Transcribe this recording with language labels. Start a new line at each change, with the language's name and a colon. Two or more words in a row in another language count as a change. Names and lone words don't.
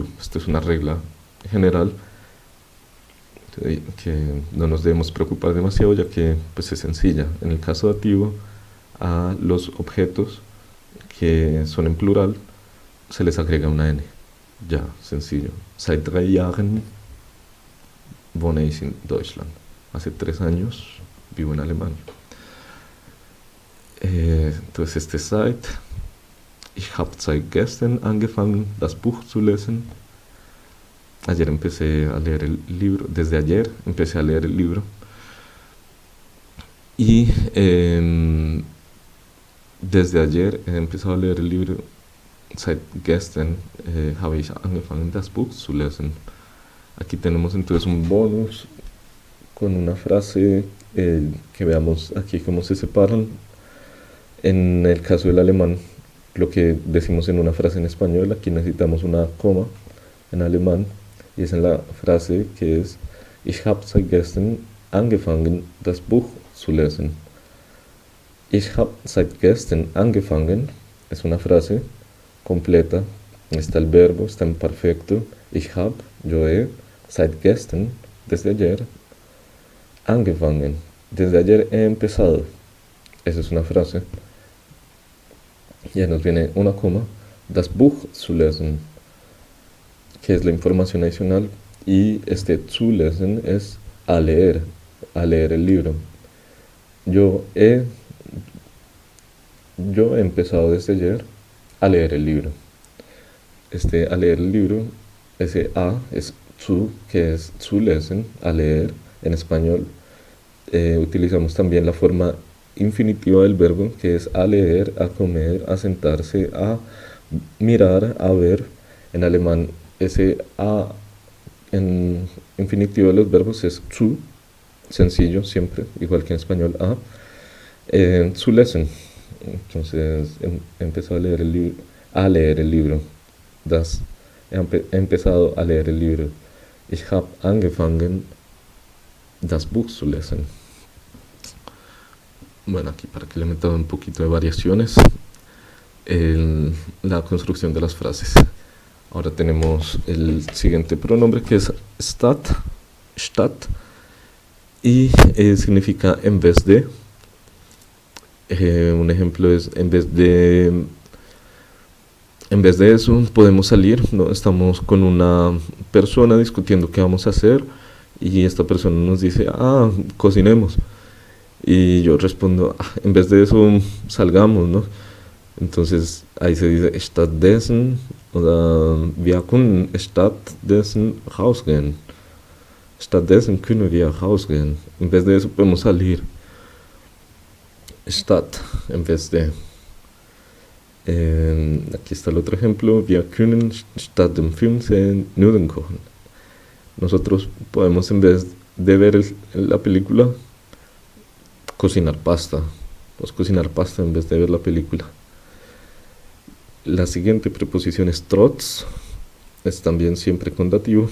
Spanish: Esto es una regla general que no nos debemos preocupar demasiado, ya que pues es sencilla. En el caso dativo, a los objetos que son en plural se les agrega una N. Ya, sencillo.
German: Seit 3 Jahren wohne ich in Deutschland.
Spanish: Hace 3 años vivo en Alemania. Entonces este
German: seit, ich habe seit gestern angefangen, das Buch zu lesen.
Spanish: Ayer empecé a leer el libro, desde ayer empecé a leer el libro. Y desde ayer he empezado a leer el libro.
German: Seit gestern habe ich angefangen, das Buch zu lesen.
Spanish: Aquí tenemos entonces un bonus con una frase que veamos aquí cómo se separan. En el caso del alemán, lo que decimos en una frase en español, aquí necesitamos una coma en alemán, y es en la frase que es
German: Ich habe seit gestern angefangen, das Buch zu lesen. Ich habe seit gestern angefangen
Spanish: es una frase completa, está el verbo, está en perfecto.
German: Ich habe,
Spanish: yo he,
German: seit gestern,
Spanish: desde ayer, angefangen, desde ayer he empezado. Esa es una frase. Ya nos viene una coma,
German: das Buch zu lesen,
Spanish: que es la información adicional, y este
German: zu lesen
Spanish: es a leer el libro. Yo he empezado desde ayer a leer el libro. A leer el libro, ese a es zu, que es
German: zu lesen,
Spanish: a leer. En español utilizamos también la forma infinitiva del verbo, que es a leer, a comer, a sentarse, a mirar, a ver. En alemán ese a en infinitivo de los verbos es zu, sencillo siempre, igual que en español a.
German: Zu lesen.
Spanish: Entonces empezó a leer el libro. He empezado a leer el libro.
German: Ich habe angefangen, das Buch zu lesen.
Spanish: Bueno, aquí para que le meta un poquito de variaciones, la construcción de las frases. Ahora tenemos el siguiente pronombre, que es statt, y significa en vez de. Un ejemplo es en vez de eso podemos salir, ¿no? Estamos con una persona discutiendo qué vamos a hacer, y esta persona nos dice, cocinemos. Y yo respondo, "Ah, en vez de eso, salgamos, ¿no?". Entonces ahí se dice
German: stattdessen oder wir können stattdessen rausgehen. Stattdessen können wir rausgehen.
Spanish: En vez de eso podemos salir. Statt en vez de. Aquí está el otro ejemplo.
German: Wir können statt dem Fernsehen Nudeln kochen.
Spanish: Nosotros podemos, en vez de ver la película, cocinar pasta. Podemos cocinar pasta en vez de ver la película. La siguiente preposición es trotz. Es también siempre con dativo.